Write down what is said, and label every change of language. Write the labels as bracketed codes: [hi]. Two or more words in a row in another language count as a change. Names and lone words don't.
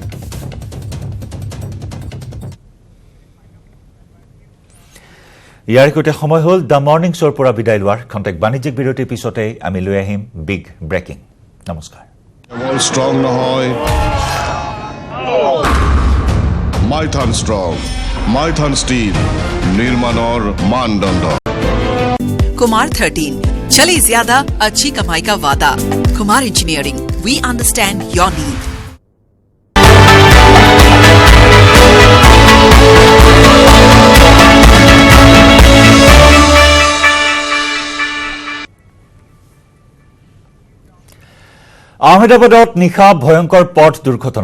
[as] ইয়াৰ সৈতে সময় হ'ল দ্য মৰ্ণিং শ্ব'ৰ পৰা বিদায় লোৱাৰ। খন্তেক বাণিজ্যিক বিৰতিৰ পিছতে আমি লৈ আহিম [en] big breaking. [as] নমস্কাৰ। ষ্ট্ৰং নহয়, মাইথান ষ্ট্ৰং, মাইথান ষ্টীল নিৰ্মাণৰ মানদণ্ড। [hi] कुमार 13, चले ज्यादा अच्छी कमाई का वादा। कुमार इंजीनियरिंग, [en] We understand your need. [as] আহমেদাবাদত নিশা ভয়ংকৰ পথ দুৰ্ঘটনা।